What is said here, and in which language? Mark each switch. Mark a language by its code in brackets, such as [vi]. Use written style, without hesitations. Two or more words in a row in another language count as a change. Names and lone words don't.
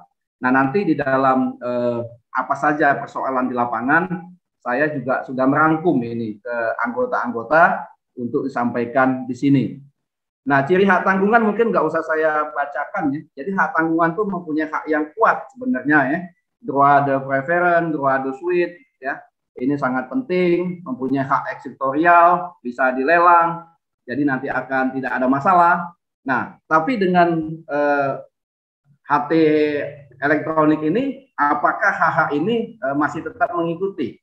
[id] Nah, nanti di dalam apa saja persoalan di lapangan, saya juga sudah merangkum ini ke anggota-anggota untuk disampaikan di sini. Nah, ciri hak tanggungan mungkin nggak usah saya bacakan, ya. Jadi hak tanggungan itu mempunyai hak yang kuat sebenarnya, ya. [fr] Droit de préférence, droit de suite, [id] ya. Ini sangat penting, mempunyai hak eksekutorial, bisa dilelang, jadi nanti akan tidak ada masalah. Nah, tapi dengan HT elektronik ini, apakah hak-hak ini masih tetap mengikuti?